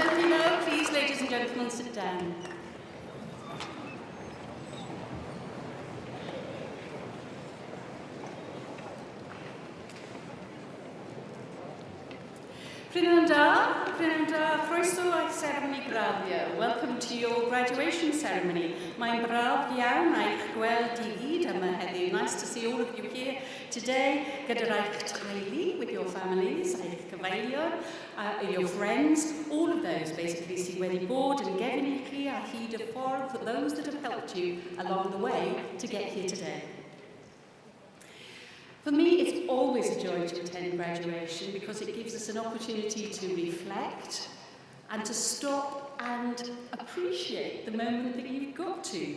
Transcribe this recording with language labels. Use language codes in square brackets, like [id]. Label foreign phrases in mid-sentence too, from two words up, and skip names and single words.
[en] Hello, please, ladies and gentlemen, sit down. [cy] Prynhawn da, croeso a'ch seremoni graddio. [en] Welcome to your graduation ceremony. [cy] Mae'n braf iawn eich gweld i gyd yma heddiw. [en] Nice to see all of you here today, [cy] gyda'r eich teulu, [en] with your families, [cy] eich cyfeilion, [en] your friends, all of those basically [cy] sydd wedi bod yn gefn i chi a hyd y ffordd, [en] those that have helped you along the way to get here today. For me, it's always a joy to attend graduation because it gives us an opportunity to reflect and to stop and appreciate the moment that you've got to.